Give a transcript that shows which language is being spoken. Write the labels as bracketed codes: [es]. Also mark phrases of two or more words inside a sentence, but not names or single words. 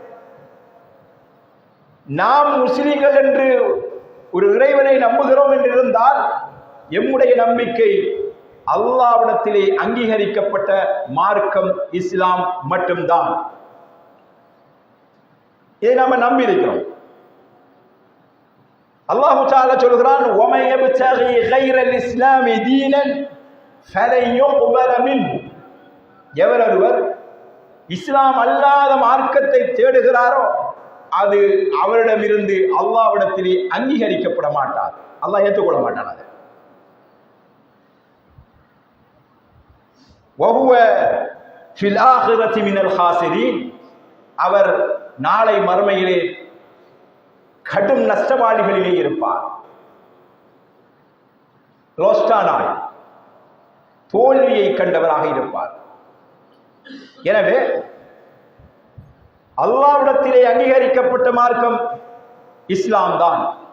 [ta] நாம் முஸ்லிம்கள் என்று ஒரு இறைவனை நம்புகிறோம் என்று இருந்தால் எம்முடைய நம்பிக்கை அல்லாஹ்விடத்திலே அங்கீகரிக்கப்பட்ட மார்க்கம் இஸ்லாம் மட்டும்தான். இதை நாம நம்பி இருக்கிறோம். [ar] الله تعالى [ta] சொல்கிறான், [ar] وَمَن يَبْتَغِي غَيْرَ الْإِسْلَامِ دِينًا فَلَن يُقْبَلَ مِنْهُ. [ta] எவரொருவர் இஸ்லாம் அல்லாத மார்க்கத்தை தேடுகிறாரோ அது அவரிடமிருந்து அல்லாஹ்விடத்திலே அங்கீகரிக்கப்பட மாட்டார். அல்லாஹ் ஏற்றுக்கொள்ள மாட்டான். [ar] அது وَهُوَ فِي الْآخِرَةِ مِنَ الْخَاسِرِينَ. [ta] அவர் நாளை மறுமையிலே கடும் நஷ்டவாளிகளிலே இருப்பார். லோஸ்டானாய் தோல்வியை கண்டவராக இருப்பார். எனவே அல்லாஹ்விடத்திலே அங்கீகரிக்கப்பட்ட மார்க்கம் இஸ்லாம் தான்.